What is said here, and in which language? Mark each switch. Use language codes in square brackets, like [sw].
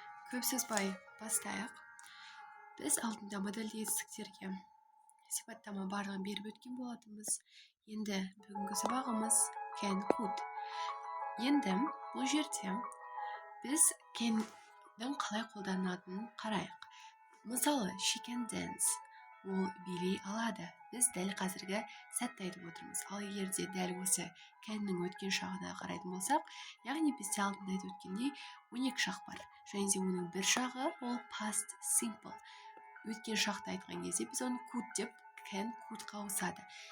[kk] Көп созбай бастайық. Біз алдында модальді етістіктерге сипаттама барлығын беріп өткен болатынбыз. Енді бүгінгі сабағымыз can, could. Енді бұл жерде біз can-дің қалай қолданатынын қарайық. [en] Мысалы, she can dance. [kk] Ол билей алады. Біз дәл қазіргі сәтті айтып отырмыз. Ал егер де дәл осы can-ның өткен шағына қарайтын болсақ, яғни бізде алдында айтып өткендей 12 шақ бар. Және де оның бір шағы ол past simple. Өткен шақты айтқан кезде біз оны could деп can, could-қа ауысады.